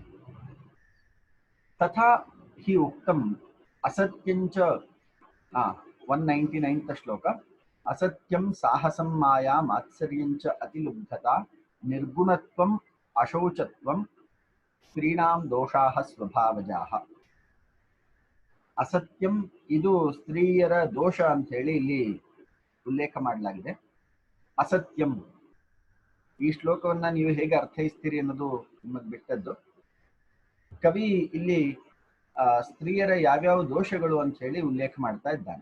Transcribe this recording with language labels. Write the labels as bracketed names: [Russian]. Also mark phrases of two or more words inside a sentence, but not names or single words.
[Sanskrit] तथा ही उक्तम असत्यंच 199th श्लोक. असत्यं साहसं माया मात्सर्यंच अतिलुब्धता निर्गुणत्वं अशौचत्वं स्त्रीणां दोषाः स्वभावजाः. [Kannada] ಅಸತ್ಯಂ ಇದು ಸ್ತ್ರೀಯರ ದೋಷ ಅಂತ ಹೇಳಿ ಇಲ್ಲಿ ಉಲ್ಲೇಖ ಮಾಡಲಾಗಿದೆ. ಅಸತ್ಯಂ ಈ ಶ್ಲೋಕವನ್ನ ನೀವು ಹೇಗೆ ಅರ್ಥೈಸ್ತೀರಿ ಅನ್ನೋದು ನಿಮಗೆ ಬಿಟ್ಟದ್ದು. ಕವಿ ಇಲ್ಲಿ ಸ್ತ್ರೀಯರ ಯಾವ್ಯಾವ ದೋಷಗಳು ಅಂತ ಹೇಳಿ ಉಲ್ಲೇಖ ಮಾಡ್ತಾ ಇದ್ದಾನೆ.